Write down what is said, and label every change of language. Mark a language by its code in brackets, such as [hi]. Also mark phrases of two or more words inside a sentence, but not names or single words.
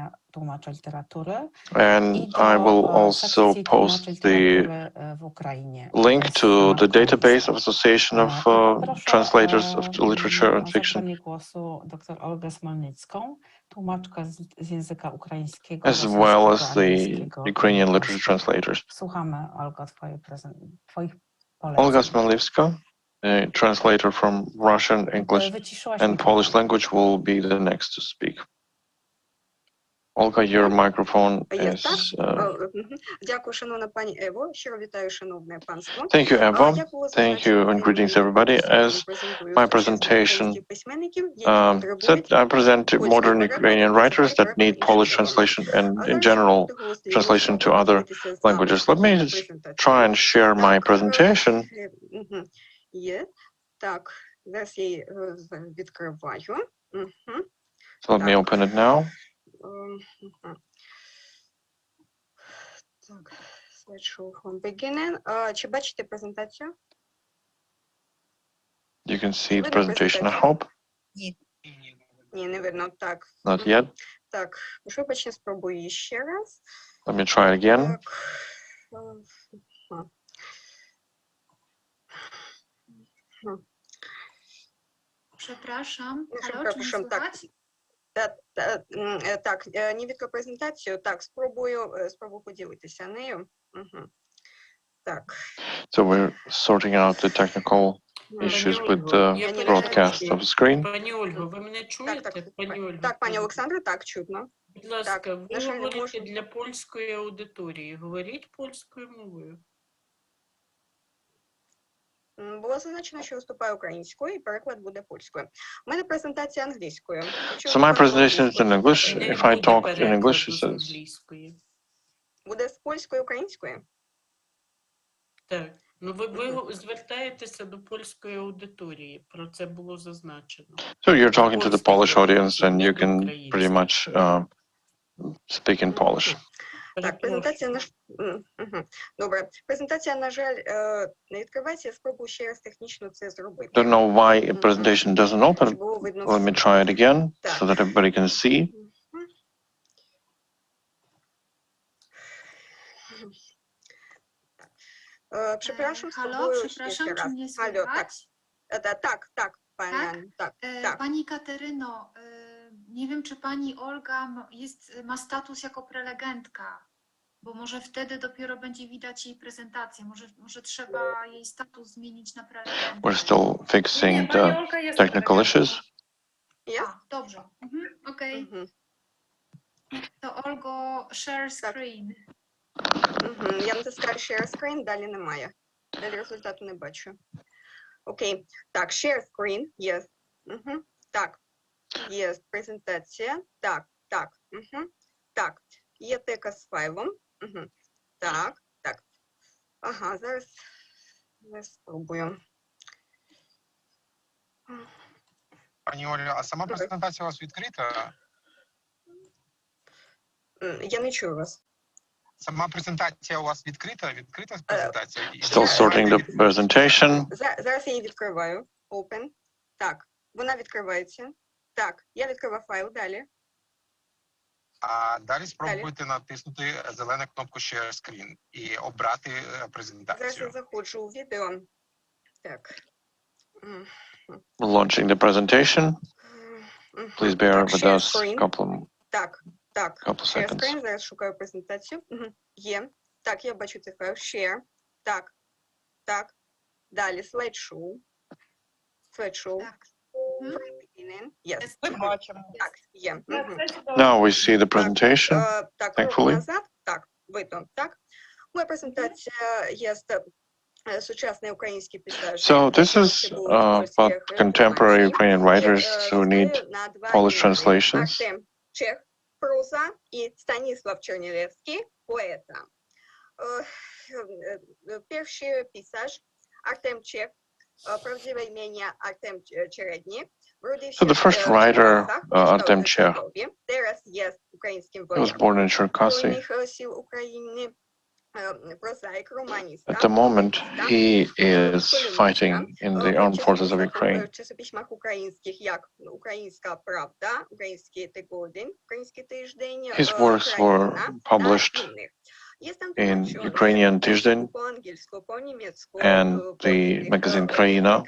[en] And I will also post the link to the database of Association of Translators of Literature and Fiction, as well as the Ukrainian literature translators. Olga Smelivska, a translator from Russian, English, and Polish language, will be the next to speak. Olga, your microphone is... [uk] Дякую, шановна пані Ево. Щиро вітаю, шановне панство. [en] Thank you, Eva. Thank you, and greetings, everybody. As my presentation said, I present modern Ukrainian writers that need Polish translation and, in general, translation to other languages. Let me try and share my presentation. [uk] Є. Так, зараз я її відкриваю. [en] So let me open it now. Так, slideshow from beginning. [uk] Чи бачите презентацію? [en] You can see the presentation, I hope. [uk] Ні, не видно. Так. [en] Not yet. [uk] Так, вибачте, спробую ще раз. [en] Let me try it again. [pl] Przepraszam, Przepraszam, tak. [uk] Так, не відкрив презентацію. Так, спробую поділитися нею. Так. [en] So we're sorting out the technical issues with the broadcast of the screen. [uk] Пані Ольго, ви мене чуєте? Пані Ольго, Так, пані Олександра, так, чутно. будь ласка, ви говорите для польської аудиторії. Говоріть польською мовою. Було зазначено, що виступаю українською, і переклад буде польською. У мене презентація англійською. [en] So my presentation is in English. If I talk in English, it says... [uk] Буде з польської, української? Так. Ну, ви звертаєтеся до польської аудиторії. Про це було зазначено. [en] So you're talking to the Polish audience, and you can pretty much speak in Polish. [uk] Так, презентація Добре. Презентація, на жаль, не відкривається. Я спробую ще раз технічно це зробити. [en] Don't know why presentation doesn't open. Let me try it again so that everybody can see. [pl] Przepraszam, Halo, przepraszam, czy mnie słychać? Tak, pani. Tak. Pani Kateryno, nie wiem, czy pani Olga ma status jako prelegentka, bo może wtedy dopiero będzie widać jej prezentację. Może trzeba jej status zmienić na prelegentkę. [en] We're still fixing the technical issues. [pl] A, dobrze. Okej. To Olgo, [en] share screen. [uk] Я натискаю [en] share screen, [uk] далі немає. Далі результату не бачу. Окей. Так, [en] share screen, yes. [uk] Так, є презентація. Так. Так, є тека з файлом. Так. Ага, зараз спробую. Пані Оля, а сама презентація у вас відкрита? Я не чую вас. Сама презентація у вас відкрита презентація? [en] Still sorting the presentation. [uk] Зараз я її відкриваю. Open. Так, вона відкривається. Так, я відкриваю файл, далі. А далі спробуйте натиснути зелену кнопку [en] Share Screen [uk] і обрати презентацію. Зараз я заходжу у відео. Так. [en] Launching the presentation. Please bear with us a couple Share seconds. Screen, [uk] зараз шукаю презентацію. Є. Так, я бачу цей файл. Share. Так. Далі slideshow. [en] Yes. [uk] Ми бачимо. Так, є. [en] Now we see the presentation, thankfully. [uk] Назад. Так, видно. Так. Моя презентація є сучасний український писач. [en] So this is about contemporary Ukrainian writers who need Polish translations. [uk] Артем Чех, проза, і Станіслав Чернілевський, поета. Перший писач Артем Чех, правдиве ім'я Артем Череднік. [en] So the first writer, Artem Chekh, [uk] Зараз є українським [en] he was born in Cherkasy. At the moment, he is fighting in the armed forces of Ukraine. His works were published in Ukrainian Tizhdin and the magazine Kraina.